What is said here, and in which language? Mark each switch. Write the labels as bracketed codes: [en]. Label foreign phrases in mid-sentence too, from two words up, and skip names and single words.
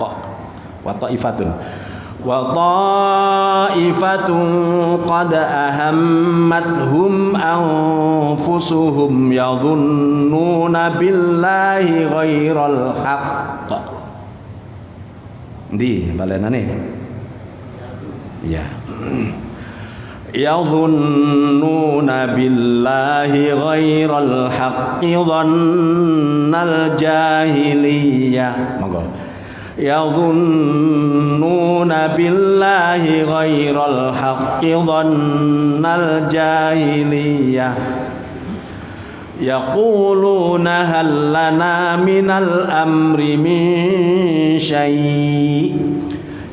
[ar] وطائفة قد أهمتهم أنفسهم يظنون بالله غير الحق. [jv] Ndi balenane ya. [ar] يظنون بالله غير الحق ظن الجاهلية. Monggo. يظنون بالله غير الحق ظن الجاهلية. يقولون هل لنا من الأمر من شيء'.